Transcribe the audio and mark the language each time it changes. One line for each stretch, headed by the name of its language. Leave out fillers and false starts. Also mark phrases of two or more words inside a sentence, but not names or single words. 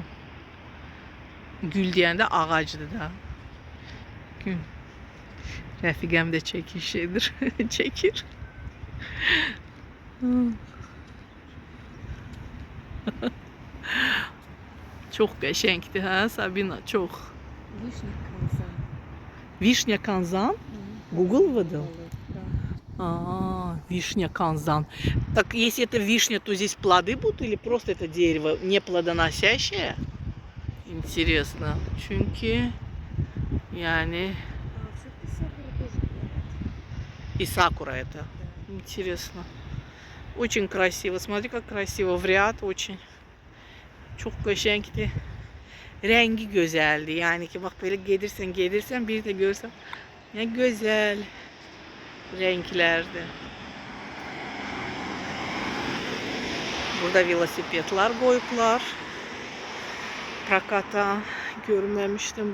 Azerbaijani: Gül deyəndə ağacdır da. Gül. Rəfiqəm də çəkişidir, çəkir. Çox qəşəngdir, hə Sabina, çox.
Russian: Вишня канзан. Вишня канзан? Google выдал? Да. Вишня канзан. Так если это вишня, то здесь плоды будут или просто это дерево не плодоносящее? Интересно.
Azerbaijani: Çünkü yani
Russian: и сакура это. Интересно. Очень красиво. Смотри, как красиво. В rяд очень.
Azerbaijani: Çok qəşəngdir. Rəngi gözəldir. Yəni ki, bax belə gedirsən, bir də görsən, yəni gözəl renklərdir. Burada velosipedlər qoyublar. Prokata görməmişdim.